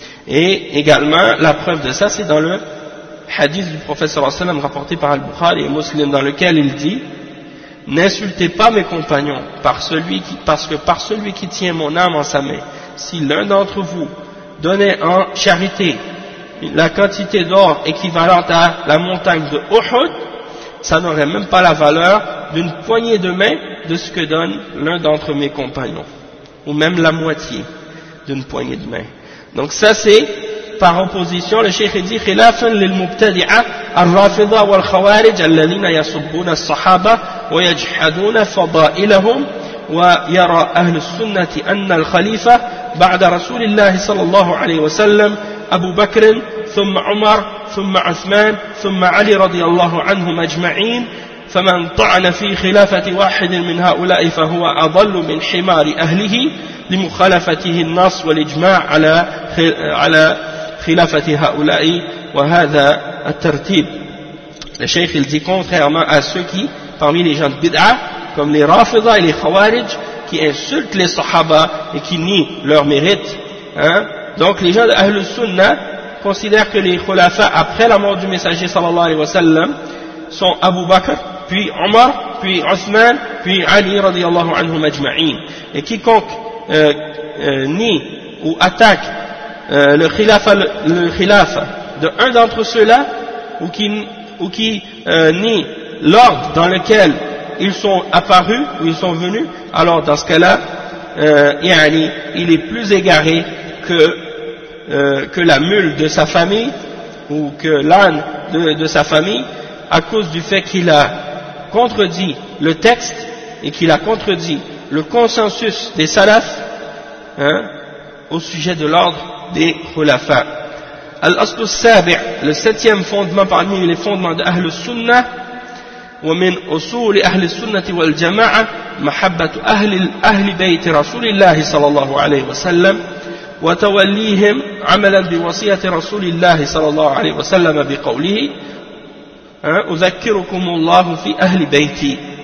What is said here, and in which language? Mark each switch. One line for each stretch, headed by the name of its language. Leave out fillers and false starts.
French: Et également, la preuve de ça, c'est dans le hadith du prophète sallallahu alayhi wa sallam rapporté par Al-Bukhari et Muslim, dans lequel il dit, n'insultez pas mes compagnons parce que par celui qui tient mon âme en sa main, si l'un d'entre vous donnait en charité la quantité d'or équivalente à la montagne de Uhud, ça n'aurait même pas la valeur d'une poignée de main de ce que donne l'un d'entre mes compagnons, ou même la moitié d'une poignée de main. Donc ça, c'est par opposition, le cheikh dit,
Arabic: خلافاً للمبتدعة الرافضة والخوارج الذين يسبون الصحابة ويجحدون فضائلهم ويرى أهل السنة أن الخليفة بعد رسول الله صلى الله عليه وسلم أبو بكر ثم عمر ثم عثمان ثم علي رضي الله عنهم أجمعين فمن طعن في خلافة واحد من هؤلاء فهو أضل من حمار أهله لمخالفته النص والإجماع على خلافة هؤلاء وهذا الترتيب.
French: Le cheikh il dit, contrairement à ceux qui parmi les gens de bid'a comme les rafida et les khawarij qui insultent les sahaba et qui nient leur mérite. Hein? Donc les gens d'Ahlus Sunnah considèrent que les khulafa après la mort du messager sallallahu alayhi wa sallam sont Abu Bakr, puis Omar, puis Othman, puis Ali radiallahu anhum ajma'in. Et quiconque nie ou attaque le khilafa d'un d'entre ceux-là ou qui nie l'ordre dans lequel ils sont apparus ou ils sont venus, alors dans ce cas-là, il est plus égaré que la mule de sa famille ou que l'âne de sa famille, à cause du fait qu'il a contredit le texte et qu'il a contredit le consensus des salafs, hein, au sujet de l'ordre des khulafa.
Arabic: Al-Aslu Sabi',
French: le septième fondement parmi les fondements d'Ahlus Sunnah,
Arabic: ومن أصول أهل السنة والجماعة محبة أهل بيت رسول الله صلى الله عليه وسلم وتوليهم عملا بوصية رسول الله صلى الله عليه وسلم بقوله أذكركم الله في أهل بيتي